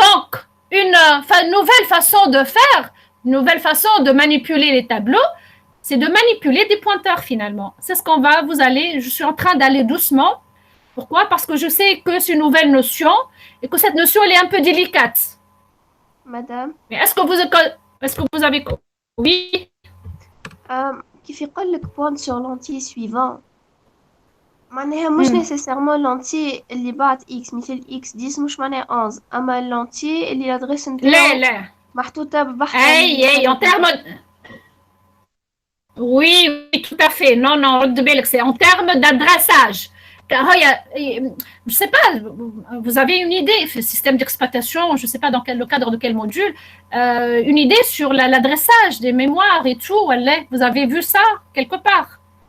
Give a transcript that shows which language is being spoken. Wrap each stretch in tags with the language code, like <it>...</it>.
<fr>Donc, une nouvelle façon de faire, une nouvelle façon de manipuler les tableaux, c'est de manipuler des pointeurs finalement. C'est ce qu'on va, je suis en train d'aller doucement. Pourquoi? Parce que je sais que c'est une nouvelle notion et que cette notion, elle est un peu délicate. Madame. Mais est-ce que vous avez... Oui.</fr> <ar>كيف يقول لك بوينت</ar> <fr>sur l'entier suivant</fr> <ar>معناها مش</ar> <fr>nécessairement l'entier</fr> <ar>اللي بعد x مثل x 10 مش معناها 11 اما l'entier اللي l'adresse نتاعو محطوطه ببحث</ar> <fr>en termes oui, tout à fait. Non, c'est en termes d'adressage. Je ne sais pas, vous avez une idée, le système d'exploitation, je ne sais pas dans le cadre de quel module, une idée sur l'adressage des mémoires et tout, vous avez vu ça quelque part?</fr>